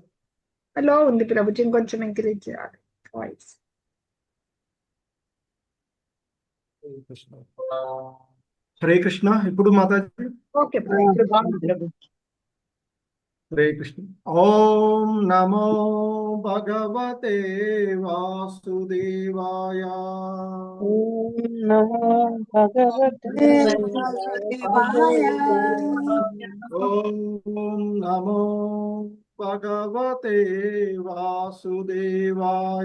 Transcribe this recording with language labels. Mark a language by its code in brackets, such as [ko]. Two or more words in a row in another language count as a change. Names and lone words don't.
[te] లో ఉంది ప్రభుజీ, ఇంకొంచెం ఎంకరేజ్ చేయాలి వాయిస్. హరే కృష్ణ. హరే కృష్ణ. ఇప్పుడు మాతాజీ ఓకే ఇప్పుడు బాగుంది ప్రభు. హరే కృష్ణ. [sa] ఓం నమో భగవతే వాసుదేవాయ. ఓం నమో భగవతే వాసుదేవాయ. ఓం నమో భగవతే వాసుదేవాయ.